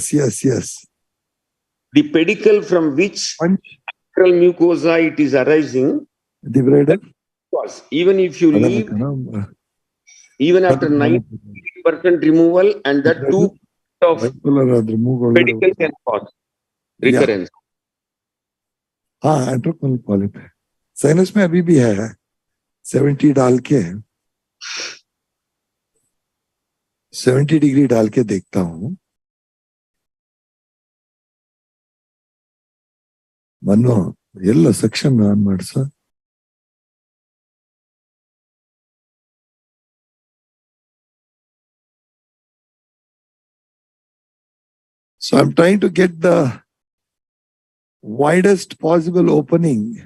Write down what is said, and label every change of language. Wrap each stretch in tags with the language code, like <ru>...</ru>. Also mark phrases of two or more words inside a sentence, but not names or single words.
<en>The pedicle from which mucosa it is arising. Debrider. Even if you leave, even after 90% removal, and that 2% of pedicle can cause recurrence. antrochoanal polyp</en> <hi>है. साइनस में अभी भी है 70 डाल के 70 डिग्री डाल के देखता हूँ.</hi> <kn>मनो ಎಲ್ಲ</kn> <en>section on</en> <kn>ಮಾಡ್ಸ.</kn> <en>So I'm trying to get the widest possible opening.</en>